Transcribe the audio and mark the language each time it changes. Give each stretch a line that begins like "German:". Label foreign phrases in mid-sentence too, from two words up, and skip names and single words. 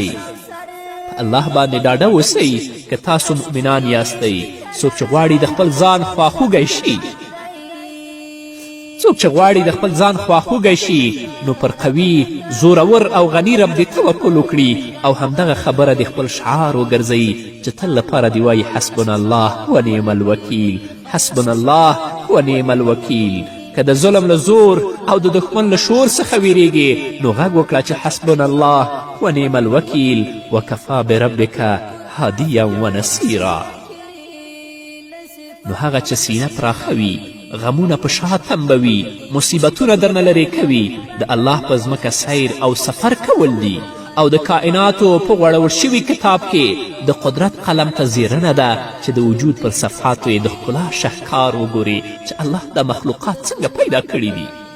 Pashto: په الله باندې ډاډه اوسئ که تاسو مؤمنان یاستئ. څوک چې غواړي د خپل ځان خواخوږی شي، څوک چې غواړي د خپل ځان خواخوږی شي، نو پر قوي، زورور او غني رب دې توکل وکړي او همدغه خبره د خپل شعار وګرځوي چې تل لپاره دې وایي
Arabic: حسبنا الله ونعم الوکیل، حسبنا الله ونعم الوکیل.
Pashto: که د ظلم له زور او د دښمن له شور څخه ویریږي نو غږ وکړه چې
Arabic: حسبنا الله ونعم الوکیل وکفا بربک هادیا ونصیرا.
Pashto: نو هغه چې سینه پراخه وي، غمونه په شا تنبوي، مصیبتونه درنه لرې کوي، د الله په ځمکه سیر او سفر کول دي او د کائناتو په غوړول شوي کتاب کې د قدرت قلم ته زیرنه ده چې د وجود پر صفحاتو یې د ښکلا شهکار وګوري چې الله دا مخلوقات څنګه پیدا کړي دي.